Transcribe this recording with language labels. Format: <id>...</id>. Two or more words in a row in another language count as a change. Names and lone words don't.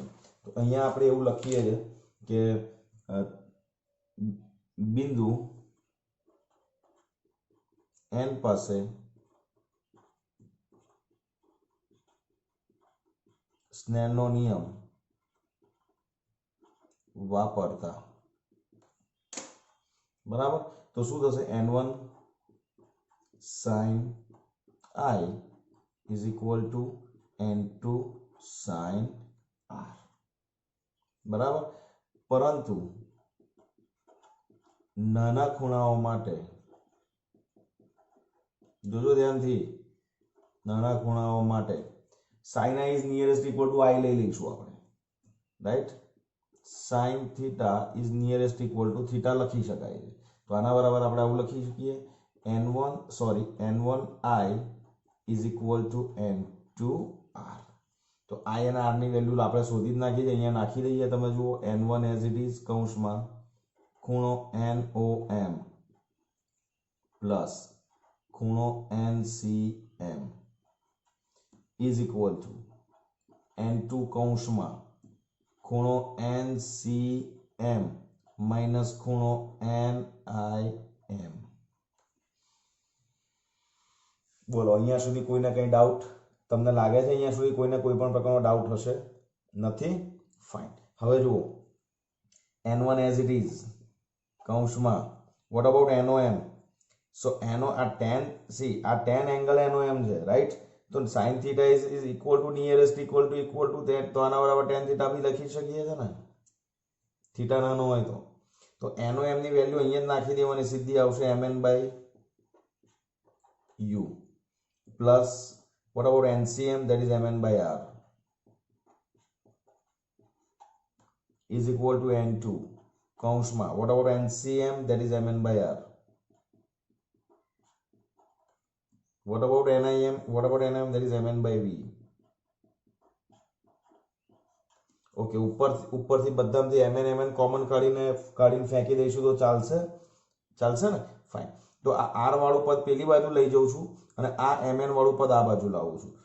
<gu>તો અહીંયા આપણે એવું લખીએ છે કે બિંદુ n પાસે સ્નેલનો નિયમ વાપરતા, બરાબર. તો શું થશે?</gu> <en>n1 sin I is equal to n2 sin R, બરાબર.</en> <gu>પરંતુ નાના ખૂણાઓ માટે જોજો ધ્યાનથી, નાના ખૂણાઓ માટે</gu> <en>sin I is nearest equal to I</en> <gu>લઈ લઈશું આપણે, રાઈટ.</gu> <en>sin theta is nearest equal to theta</en> <gu>લખી શકાય છે. તો આના બરાબર આપણે આવું લખી શકીએ,</gu> <en>n1I is equal to n2 R.</en> <gu>તો I અને R ની વેલ્યુ આપણે શોધી જ નાખી છે, અહીંયા નાખી દઈએ. તમે જુઓ</gu> <en>n1 as it is</en> <gu>કૌંસમાં ખૂણો NOM પ્લસ ખૂણો NCM</gu> <en>is equal to n2</en> <gu>કૌંસમાં ખૂણો NCM માઇનસ ખૂણો NIM. બોલો અહીંયા સુધી કોઈને કંઈ ડાઉટ? તમને લાગે છે અહીંયા સુધી કોઈને કોઈ પણ પ્રકારનો ડાઉટ હશે? નથી? ફાઇન. હવે જુઓ</gu> <en>n1 as it is</en> <gu>કૌંસમાં</gu> <en>what about NOM?</en> <gu>સો આ tan, સી આ tan એંગલ NOM છે, રાઈટ.</gu> <en>તો sin theta is equal to nearest equal to that,</en> <gu>તો આના બરાબર</gu> <en>tan theta</en> <gu>બી લખી શકીએ છે ને, થીટા નાનો હોય તો. તો NOM ની વેલ્યુ અહીંયા જ નાખી દેવાની, સીધી આવશે</gu> <en>mn/u પ્લસ what about NCM, that is mn/r is equal to n2 કૌંસમાં what about NCM, that is mn/r. What about NIM? What about NIM? That is mn/v.</en> <gu>ઓકે, ઉપરથી બધામાંથી mn કોમન કાઢીને ફેંકી દઈશું તો ચાલશે ને? ફાઇન. તો આ r વાળું પદ પેલી બાજુ લઈ જઉં છું અને આ mn વાળું પદ આ બાજુ લાવું છું.</gu>